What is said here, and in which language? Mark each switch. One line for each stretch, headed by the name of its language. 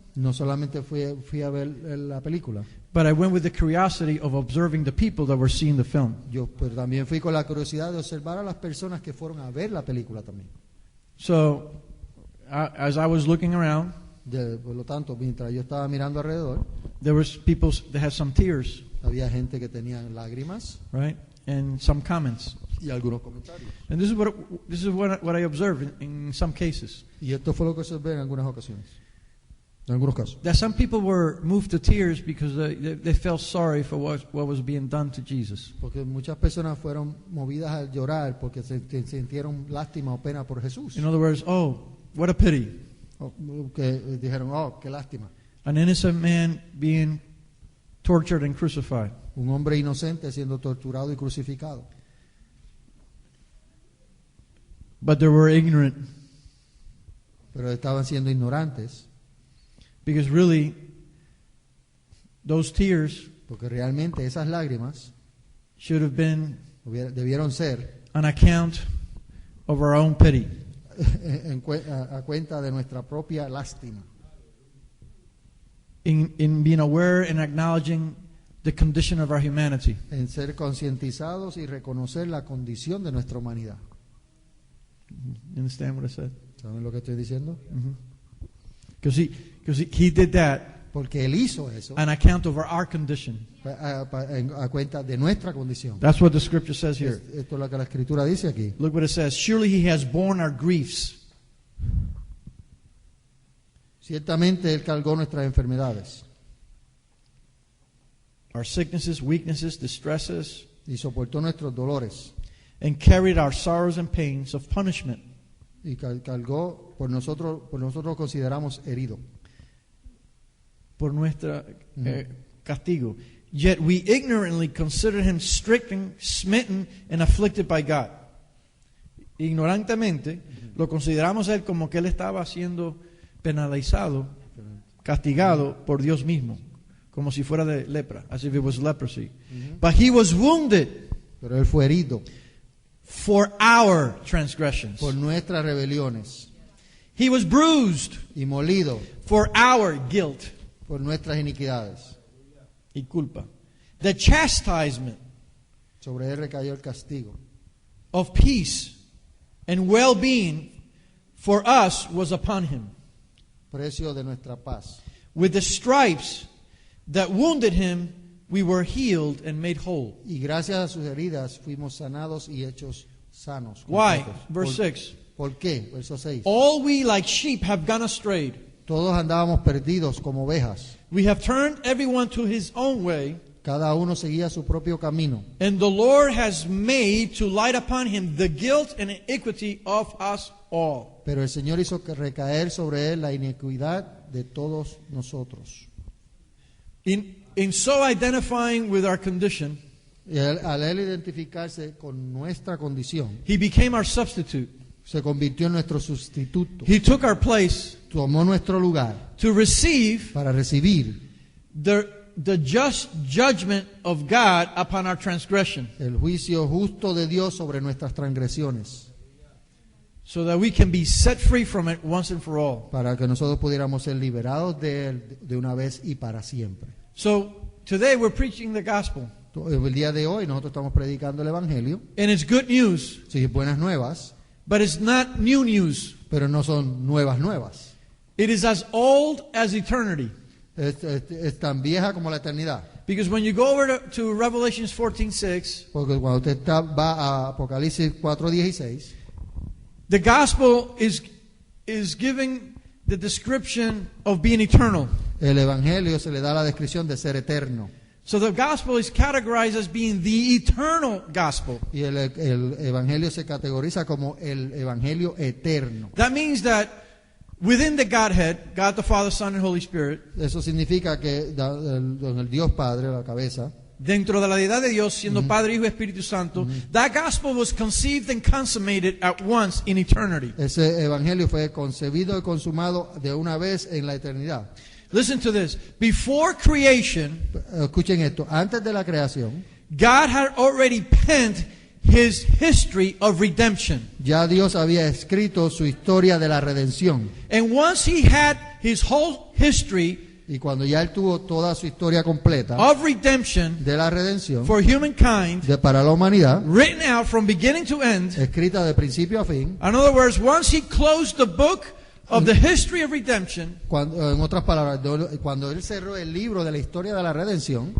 Spanish: No solamente fui a ver la película,
English: but I went with the curiosity of observing the people that were seeing the film.
Spanish: pero también fui con la curiosidad de observar a las personas que fueron a ver la película también.
English: So, as I was looking around,
Spanish: Por lo tanto, mientras yo estaba mirando alrededor,
English: there was people that had some tears,
Spanish: había gente que tenía lágrimas
English: right, and some comments.
Spanish: y algunos comentarios.
English: And this is what I observed in some cases.
Spanish: Y esto fue lo que observé en algunas ocasiones, en algunos casos.
English: That some people were moved to tears because they felt sorry for what was being done to Jesus.
Spanish: Porque muchas personas fueron movidas a llorar porque sintieron lástima o pena por Jesús.
English: In other words, oh, what a pity.
Spanish: Que dijeron, oh, qué lástima.
English: An innocent man being tortured and crucified.
Spanish: Un hombre inocente siendo torturado y crucificado.
English: But they were ignorant
Spanish: Pero estaban siendo ignorantes
English: because really those tears
Spanish: porque realmente esas lágrimas
English: should have been
Spanish: debieron ser
English: on account of our own pity.
Spanish: a cuenta de nuestra propia lástima,
English: In being aware and acknowledging the condition of our humanity.
Spanish: en ser concientizados y reconocer la condición de nuestra humanidad.
English: You understand what I said?
Spanish: ¿Saben lo que estoy diciendo?
English: Because he did that
Spanish: Porque Él hizo eso
English: on account of our condition.
Spanish: a cuenta de nuestra condición.
English: That's what the scripture says here.
Spanish: Esto es lo que la Escritura dice aquí.
English: Look what it says. Surely he has borne our griefs.
Spanish: Ciertamente Él cargó nuestras enfermedades
English: Our sicknesses, weaknesses, distresses,
Spanish: y soportó nuestros dolores
English: and carried our sorrows and pains of punishment.
Spanish: y cargó por nosotros consideramos herido. Por nuestra castigo.
English: Yet we ignorantly consider him stricken, smitten, and afflicted by God.
Spanish: Ignorantemente lo consideramos a él como que él estaba siendo penalizado, castigado por Dios mismo, como si fuera de lepra,
English: as if it was leprosy. But he was wounded
Spanish: Pero Él fue herido
English: for our transgressions.
Spanish: por nuestras rebeliones
English: He was bruised
Spanish: y molido
English: for our guilt
Spanish: por nuestras iniquidades. y culpa.
English: The chastisement
Spanish: Sobre Él recayó el castigo
English: of peace and well-being for us was upon him.
Spanish: precio de nuestra paz.
English: With the stripes that wounded him, we were healed and made whole.
Spanish: Y gracias a sus heridas fuimos sanados y hechos sanos.
English: Why?
Spanish: completos.
English: Verse 6.
Spanish: ¿Por qué? Verso 6.
English: All we like sheep have gone astray.
Spanish: Todos andábamos perdidos como ovejas.
English: We have turned everyone to his own way,
Spanish: Cada uno seguía su propio camino.
English: and the Lord has made to light upon him the guilt and iniquity of us all.
Spanish: Pero el Señor hizo que recaer sobre él la iniquidad de todos nosotros.
English: In so identifying with our condition,
Spanish: Y al él identificarse con nuestra condición,
English: he became our substitute.
Spanish: se convirtió en nuestro sustituto.
English: He took our place
Spanish: Tomó nuestro lugar
English: to receive
Spanish: para recibir
English: the just judgment of God upon our transgression,
Spanish: el juicio justo de Dios sobre nuestras transgresiones,
English: so that we can be set free from it once and for all.
Spanish: para que nosotros pudiéramos ser liberados de él de una vez y para siempre.
English: So today we're preaching the gospel,
Spanish: El día de hoy nosotros estamos predicando el Evangelio,
English: and it's good news,
Spanish: sí, buenas nuevas,
English: but it's not new news.
Spanish: pero no son nuevas.
English: It is as old as eternity.
Spanish: Es tan vieja como la eternidad.
English: Because when you go over to Revelations 14:6,
Spanish: Porque cuando usted va a Apocalipsis 4:16,
English: the gospel is giving the description of being eternal.
Spanish: el Evangelio se le da la descripción de ser eterno.
English: So the gospel is categorized as being the eternal gospel.
Spanish: Y el Evangelio se categoriza como el Evangelio eterno.
English: That means that within the Godhead, God the Father, Son, and Holy Spirit,
Spanish: Eso significa que en el Dios Padre, la cabeza, dentro de la deidad de Dios, siendo Padre, Hijo y Espíritu Santo,
English: that gospel was conceived and consummated at once in eternity.
Spanish: ese Evangelio fue concebido y consumado de una vez en la eternidad.
English: Listen to this. Before creation,
Spanish: Escuchen esto, antes de la creación,
English: God had already penned his history of redemption.
Spanish: ya Dios había escrito su historia de la redención.
English: And once he had his whole history
Spanish: Y cuando ya él tuvo toda su historia completa
English: of redemption
Spanish: de la redención
English: for humankind,
Spanish: para la humanidad,
English: written out from beginning to end,
Spanish: escrita de principio a fin,
English: in other words, once he closed the book of the history of redemption,
Spanish: en otras palabras, cuando él cerró el libro de la historia de la redención,